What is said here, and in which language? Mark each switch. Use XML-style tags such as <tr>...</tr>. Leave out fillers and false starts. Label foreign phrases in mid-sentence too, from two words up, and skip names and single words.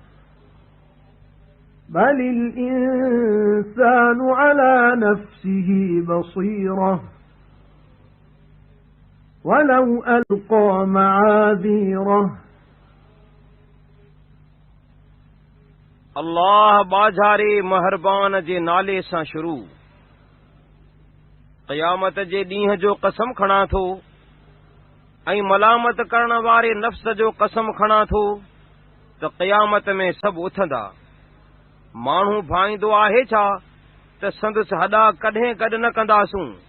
<ar>بل الإنسان على نفسه بصيرة ولو ألقى معاذيره.</ar> <sd>अल्लाह बाझारे महरबान जे नाले सां शुरू। क़यामत जे ॾींहं जो कसम खणा थो ऐं मलामत करण वारे नफ़्स जो कसम खणा थो त क़यामत में सभु उथंदा। माण्हू भाईंदो आहे छा त संदसि हॾा कॾहिं गॾु न कंदासूं।</sd>